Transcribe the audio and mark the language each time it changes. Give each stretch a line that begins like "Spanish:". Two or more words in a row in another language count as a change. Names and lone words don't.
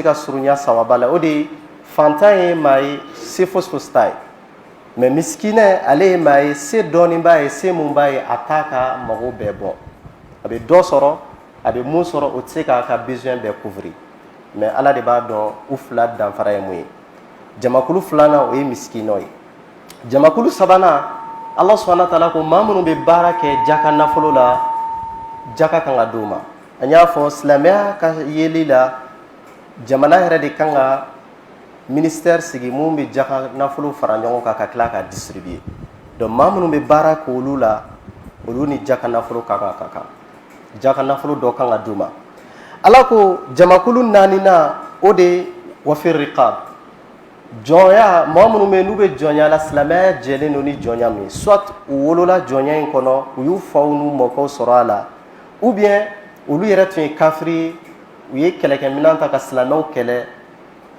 Bambara: ka surunya sawaba la o de ye fantan ye maa ye se fosi t'a ye mais miskinɛ ale ye maa ye se dɔɔnin b'a ye se mun b'a ye a t'a ka mago bɛɛ bɔ a bɛ dɔ sɔrɔ a bɛ mun sɔrɔ o tɛ se k'a ka besoin bɛɛ couvrir mais ala de b'a dɔn u fila danfara ye mun ye jamakulu filanan o ye miskinɛw ye jamakulu sabanan Allah
Arabic: سبحانه وتعالى
Bambara: ko maa minnu bɛ baara kɛ jaka nafolo la jaka kan ka d'u ma an y'a fɔ silamɛya ka yeli la jamana yɛrɛ de kan ka ministère sigi mun bɛ jaka nafolo fara ɲɔgɔn kan ka tila ka distribuer donc maa minnu bɛ baara k'olu la olu ni jaka nafolo ka kan jaka nafolo dɔ kan ka d'u ma ala ko jamakulu naaninan o de
Arabic: وفي الرقاب
Bambara: jɔnya mɔgɔ minnu bɛ n'u bɛ jɔnya la silamɛya jɛlen don ni jɔnya min soit u wolola jɔnya in kɔnɔ u y'u faw n'u mɔkɛw sɔrɔ a la
French: ou bien
Bambara: olu yɛrɛ tun ye kafiri u ye kɛlɛkɛminɛn ta ka silamɛw kɛlɛ